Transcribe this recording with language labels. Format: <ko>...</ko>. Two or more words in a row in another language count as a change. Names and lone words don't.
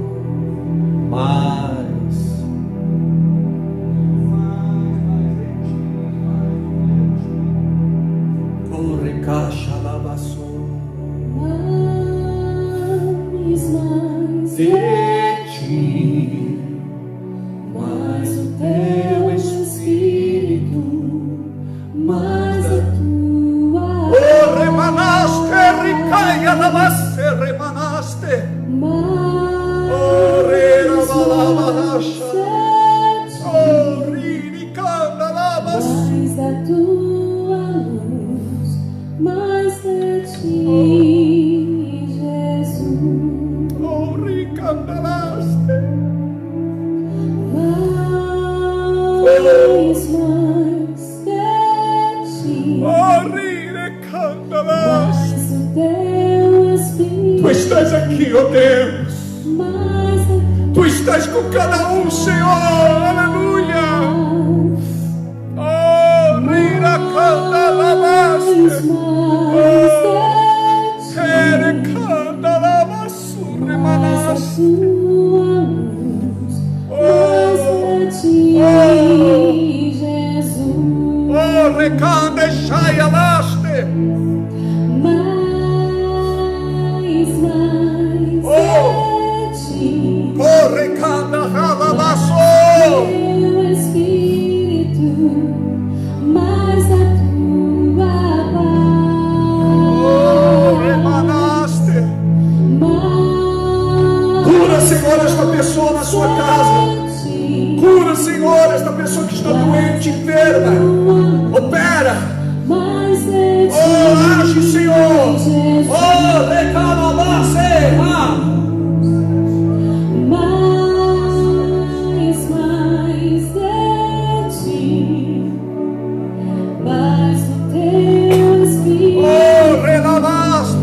<pt>Mais. Oh, recachalabaço. Mais. De ti. Mais o teu Espírito, mais a tua. Oh, remanaste, ricaia, namaste, remanaste. Oh, rerabalabadacha. Oh, riricanda, labas. Mais da tua luz, mais de ti, Jesus. Oh, ricandalaste. Mais de ti, Oh, rirecandalaste. mais o teu Espírito, Tu estás aqui, ó Deus. mais a Tu estás com cada um, Senhor. Aleluia. Oh, riracandalaste. Rerecandalabaço, remanaste. Oh, recanda, chaialaste. Oh, recanda, ralabaço. Oh, remanaste. Cura, Senhor, esta pessoa na sua casa. Cura, Senhor, esta pessoa que está doente, enferma. Opera. Oh, age, Senhor. Oh, recalabase. Oh, relavaste.</pt>